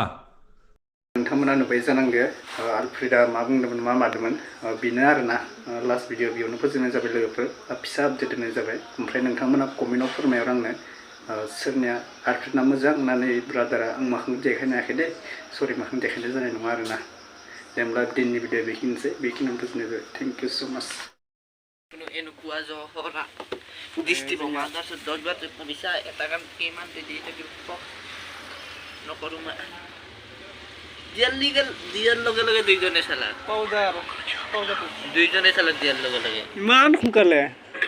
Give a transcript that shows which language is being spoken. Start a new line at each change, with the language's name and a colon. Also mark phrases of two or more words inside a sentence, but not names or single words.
Bodo: नोंथांमोना नुबाय जानांगो आलफ्रेदा मा बुंदोंमोन मा मादोंमोन बेनो आरोना
English: last video
Bodo: बेयावनो फोजोबनाय जाबाय लोगोफोर फिसा आपडेट होनाय जाबाय ओमफ्राय नोंथांमोना कमेन्टआव फोरमायहर आंनो सोरनिया आलफ्रेदना मोजां होननानै ब्रादारा आं माखौ देखायनो हायाखै दे सरि माखौ देखायनाय जानाय नङा आरोना दे होमब्ला दिननि भिडिअ बेखिनियावनो फोजोबनाय जाबाय
English: thank you so much
Assamese: দিয়ার লগে লগে দুইজনে চালা দুইজনে চালা দিয়ার লগে লগে ইমান সোনকালে